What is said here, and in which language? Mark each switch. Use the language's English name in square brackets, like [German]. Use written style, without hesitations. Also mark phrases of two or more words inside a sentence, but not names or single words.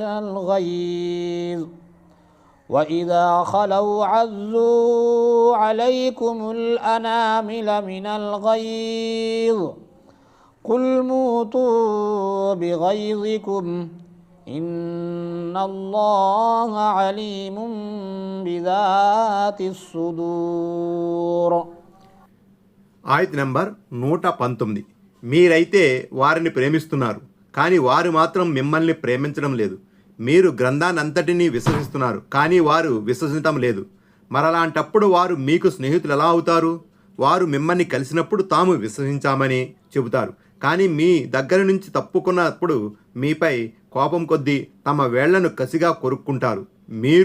[Arabic] من الغيظ قل موتوا بغيظكم إن الله عليم بذات الصدور. [Telugu] ఆయత్ నంబర్ 119. మీరైతే వారిని ప్రేమిస్తున్నారు, కానీ వారు మాత్రం మిమ్మల్ని ప్రేమించడం లేదు. మీరు గ్రంథాన్నంతటినీ విశ్వసిస్తున్నారు, కానీ వారు విశ్వసించడం లేదు. మరలాంటప్పుడు వారు మీకు స్నేహితులు ఎలా అవుతారు? వారు మిమ్మల్ని కలిసినప్పుడు తాము విశ్వసించామని చెబుతారు, కానీ మీ దగ్గర నుంచి తప్పుకున్నప్పుడు మీపై కోపం కొద్దీ తమ వేళ్లను కసిగా కొరుక్కుంటారు.